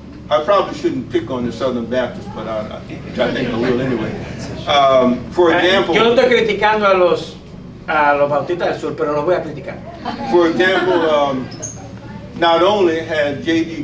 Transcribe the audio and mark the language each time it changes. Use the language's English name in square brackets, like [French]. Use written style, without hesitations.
[English] I probably shouldn't pick on the Southern Baptists, but I think I will anyway. For example, [Spanish] yo no estoy criticando a los bautistas del sur, pero los voy a criticar. [English] For example, not only has J.D.